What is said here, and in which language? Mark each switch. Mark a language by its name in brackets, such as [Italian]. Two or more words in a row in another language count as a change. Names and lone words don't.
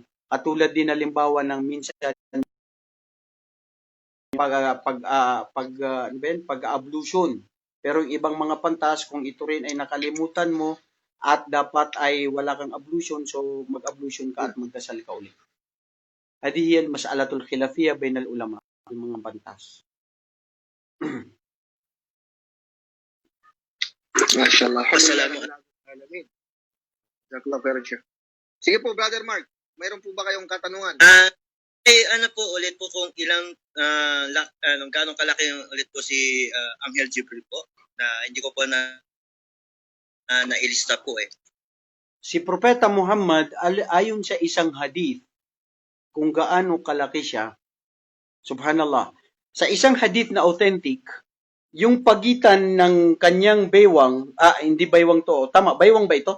[Filipino] Katulad din halimbawa ng minsan, pag-ablution. Pero yung ibang mga pantas, kung ito rin ay nakalimutan mo, at dapat ay wala kang ablution, so mag-ablution ka at magdasal ka ulit. [Arabic] Hadi yan مسألة خلافية بين العلماء, [Filipino] yung mga pantas. Mashallah. Assalamu Alamin. [Arabic] جزاك الله خيرا, Sheikh. [Filipino] Sige po, Brother Mark. Mayroon po ba kayong katanungan? Ano po ulit po kung ilang gano'ng kalaki ulit po si Angel Jibril po na hindi ko po nailista po eh. Si Propeta Muhammad, ayon sa isang hadith, kung gaano kalaki siya, subhanallah, sa isang hadith na authentic, yung pagitan ng kanyang baywang, hindi baywang to, tama, baywang ba ito?